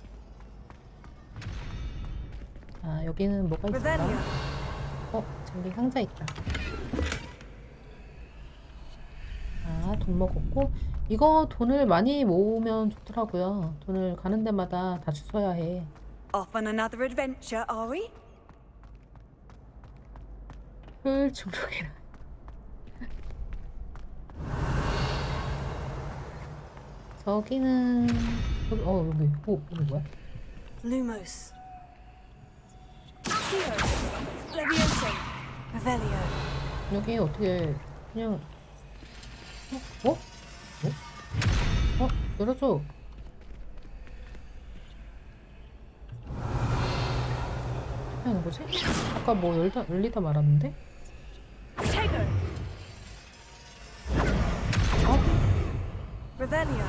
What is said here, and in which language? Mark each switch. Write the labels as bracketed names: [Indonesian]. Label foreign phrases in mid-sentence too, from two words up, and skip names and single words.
[Korean] 자, 여기는 뭐가 있을까? 저기 상자 있다. 아, 돈 먹었고. 이거 돈을 많이 모으면 좋더라고요. 돈을 가는 데마다 다 주워야 해. [English] Off on another adventure, are we? [Korean] 풀 중독이라. 저기는 여기 여기 뭐야? [Latin] Lumos. Accio. Levioso. Revelio. [Korean] 여기 어떻게 그냥 열어줘. 하는 거지? 아까 뭐 열리다 말았는데? [Latin] Revelio.